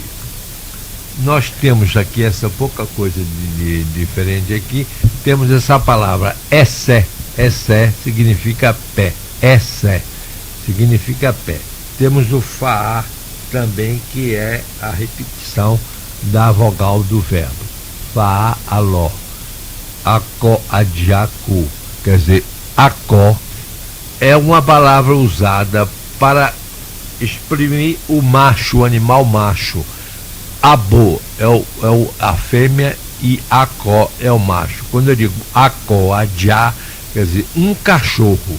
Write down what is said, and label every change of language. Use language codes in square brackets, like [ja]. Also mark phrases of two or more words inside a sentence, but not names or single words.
[pt] Nós temos aqui essa pouca coisa de diferente aqui. Temos essa palavra essé. Essé significa pé. Essé significa pé. Temos o faá também, que é a repetição da vogal do verbo. [yo] Faá, aló. Acó, adjacu. [pt] Quer dizer, acó é uma palavra usada para exprimir o macho, o animal macho. Abo é a fêmea e acó é o macho. Quando eu digo [yo] acó, adjá, [pt] quer dizer, um cachorro.